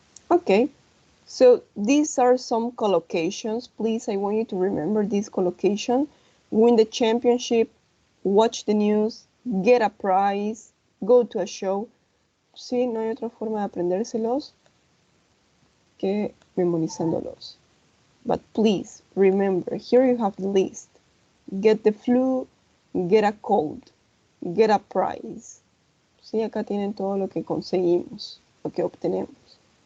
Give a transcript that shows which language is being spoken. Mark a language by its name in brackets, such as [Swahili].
[English] Okay, so these are some collocations. Please, I want you to remember this collocation. Win the championship, watch the news, get a prize, go to a show. [Spanish] Sí, no hay otra forma de aprendérselos que memorizándolos. [English] But please, remember, here you have the list. Get the flu, get a cold, get a prize. [Spanish] Sí, acá tienen todo lo que conseguimos, lo que obtenemos.